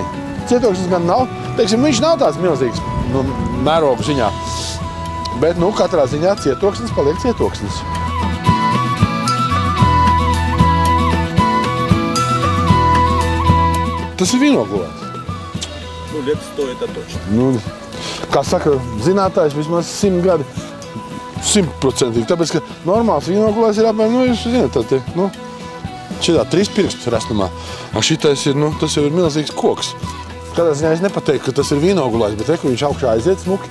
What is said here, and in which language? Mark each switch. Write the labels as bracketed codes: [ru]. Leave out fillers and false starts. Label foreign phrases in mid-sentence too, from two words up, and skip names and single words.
[lv] Cietoksnis gan nav, teiksim, viņš nav tāds milzīgs, mērogu ziņā, bet, katrā ziņā cietoksnis paliek cietoksnis. Tas ir vīnogulājs. [ru] Лет 100 это точно. [lv] Kā saka zinātājs, vismaz 100 gadi. 100%. Tāpēc, ka normāls vīnogulājs ir apmēram, jūs zināt, šitā 3 pirkstu restumā. Šitais ir, tas jau ir milzīgs koks. Kādā ziņā es nepateiktu, ka tas ir vīnogulājs, bet reku viņš augšā aiziet smuki.